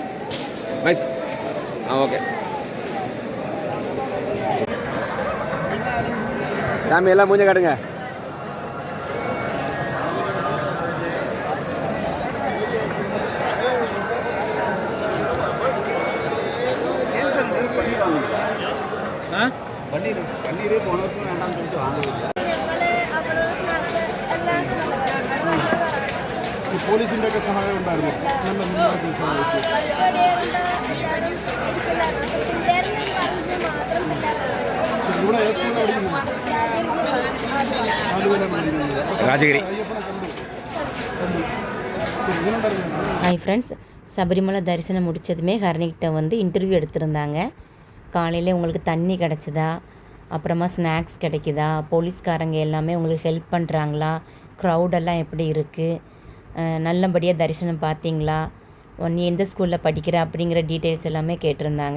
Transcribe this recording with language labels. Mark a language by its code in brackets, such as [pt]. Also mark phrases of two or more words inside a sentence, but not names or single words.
[ta] நைஸ். ஓகே. சாமி எல்லாம் மூஞ்ச காட்டுங்க. பன்னீர் போன வருஷம் வேண்டாம்னு சொல்லிட்டு வாங்க. [ml] പോലീസിൻ്റെ ഒക്കെ സഹായം ഉണ്ടായിരുന്നു. നല്ല മുന്നോട്ട് സഹായിച്ചു. ഇവിടെ [ta] ராஜகிரி. ஹாய் ஃப்ரெண்ட்ஸ், சபரிமலை தரிசனம் முடித்ததுமே ஹரணிகிட்ட வந்து இன்டர்வியூ எடுத்திருந்தாங்க. காலையில் உங்களுக்கு தண்ணி கிடச்சிதா, அப்புறமா ஸ்நாக்ஸ் கிடைக்குதா, போலீஸ்காரங்க எல்லாமே உங்களுக்கு ஹெல்ப் பண்ணுறாங்களா, க்ரௌடெல்லாம் எப்படி இருக்குது, நல்லபடியாக தரிசனம் பார்த்தீங்களா, நீ எந்த ஸ்கூலில் படிக்கிற அப்படிங்கிற டீட்டெயில்ஸ் எல்லாமே கேட்டிருந்தாங்க.